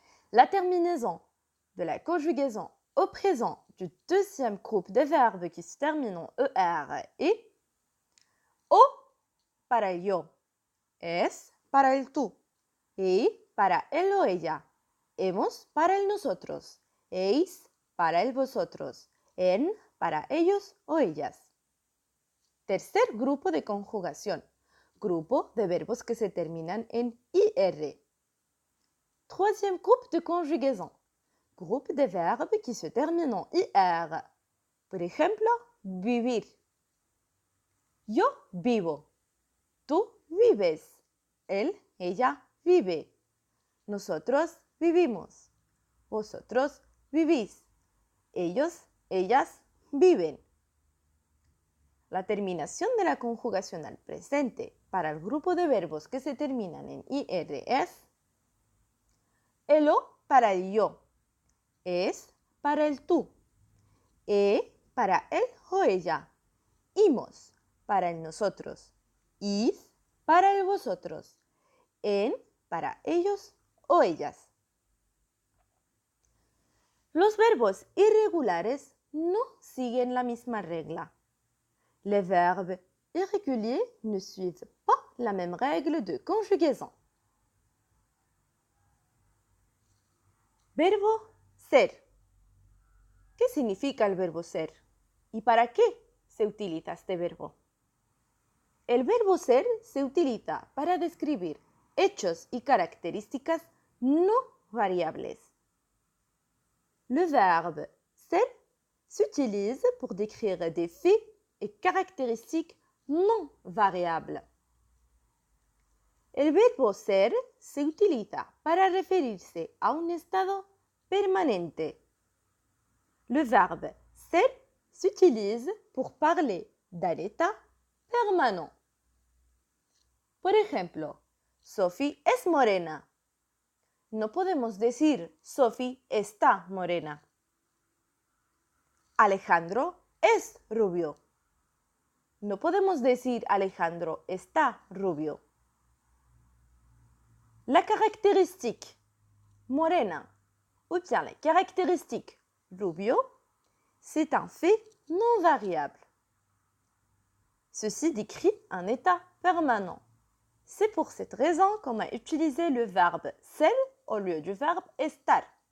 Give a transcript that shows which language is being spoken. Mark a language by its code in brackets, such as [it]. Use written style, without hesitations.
[fr] La terminaison de la conjugaison au présent du deuxième groupe de verbes qui se terminent en ER est [es] O para el yo, es para el tú, y para él o ella, hemos para el nosotros, eis para el vosotros, en para ellos o ellas. Tercer grupo de conjugación, grupo de verbos que se terminan en IR. [fr] Troisième groupe de conjugaison, groupe de verbes qui se terminent en IR. [es] Por ejemplo, vivir. Yo vivo. Tú vives. Él, ella vive. Nosotros vivimos. Vosotros vivís. Ellos, ellas viven. La terminación de la conjugación al presente para el grupo de verbos que se terminan en IR es El O para el yo. Es para el tú. Para él o ella. Imos para el nosotros. Id para el vosotros. En para ellos o ellas. Los verbos irregulares no siguen la misma regla. [fr] Les verbes irréguliers ne suivent pas la même règle de conjugaison. [es] Verbo ser. ¿Qué significa el verbo ser? ¿Y para qué se utiliza este verbo? El verbo ser se utiliza para describir hechos y características no variables. [fr] Le verbe ser s'utilise pour décrire des faits et caractéristiques non variables. [es] El verbo ser se utiliza para referirse a un estado permanente. [fr] Le verbe ser s'utilise pour parler d'un état permanent. [es] Por ejemplo, Sophie es morena. No podemos decir Sophie está morena. Alejandro es rubio. No podemos decir Alejandro está rubio. [fr] La caractéristique morena ou bien la caractéristique rubio, c'est un fait non variable. Ceci décrit un état permanent. C'est pour cette raison qu'on a utilisé le verbe ser au lieu du verbe estar.